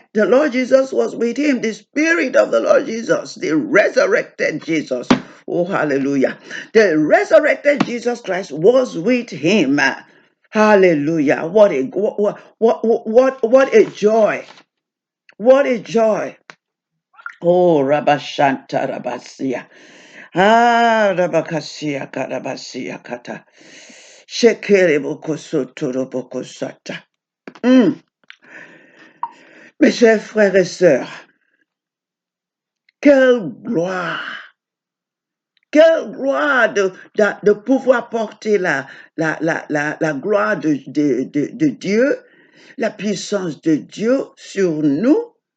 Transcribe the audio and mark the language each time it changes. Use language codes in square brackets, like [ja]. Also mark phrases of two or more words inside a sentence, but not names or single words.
[en] The Lord Jesus was with him. The Spirit of the Lord Jesus, the resurrected Jesus. Oh, hallelujah. The resurrected Jesus Christ was with him. Hallelujah. What a joy. What a joy. Oh, Rabashanta Rabasia. Ah, Rabakasia Karabasia Kata. Shekere Bokosoto Robokosata. [fr] Mes chers frères et sœurs, quelle gloire de pouvoir porter la gloire de Dieu, la puissance de Dieu sur nous,